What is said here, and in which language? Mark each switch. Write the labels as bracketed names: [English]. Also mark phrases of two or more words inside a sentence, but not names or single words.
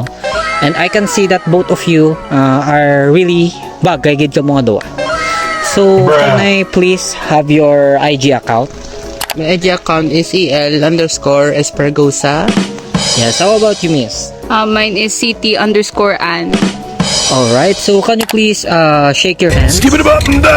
[English] And I can see that both of you are really [Hiligaynon] bagay gid ka mga duwa. [English] So can I please have your IG account? My IG account is EL_Espergosa. Yes, how about you, miss? Mine is CT_Ann. Alright, so can you please shake your hands? Skip it up and down.